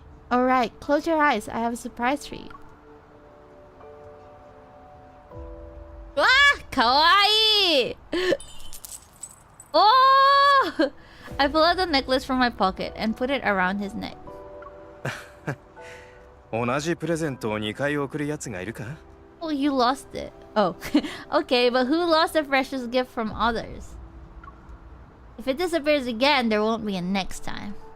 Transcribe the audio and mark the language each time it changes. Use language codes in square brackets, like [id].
[en] Alright, close your eyes. I have a surprise for you. Ah! Kawaii! Oh! I pull out the necklace from my pocket and put it around his neck. [ja] 同じプレゼントを2回送るやつがいるか？ [en] Oh, you lost it. Oh, okay, but who lost a precious gift from others? If it disappears again, there won't be a next time.